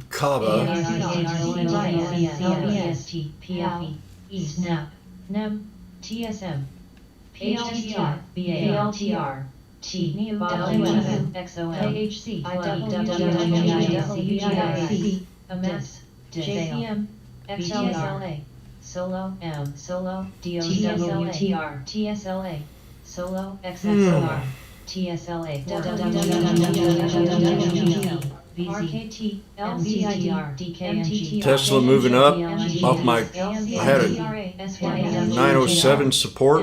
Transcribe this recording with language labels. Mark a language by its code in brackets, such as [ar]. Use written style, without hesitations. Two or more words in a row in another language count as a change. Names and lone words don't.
[en] Kava. CBST, PFE, SNAP, NEM, TSM, PLTR, BALTR, T WM, XOM KHC, IWWWWIC MS, JCM XLSLA Solo M Solo DOCSLA TSLA Solo XXLR TSLA RKT LCIDR DKNG Tesla moving up off my, I had a 907 support.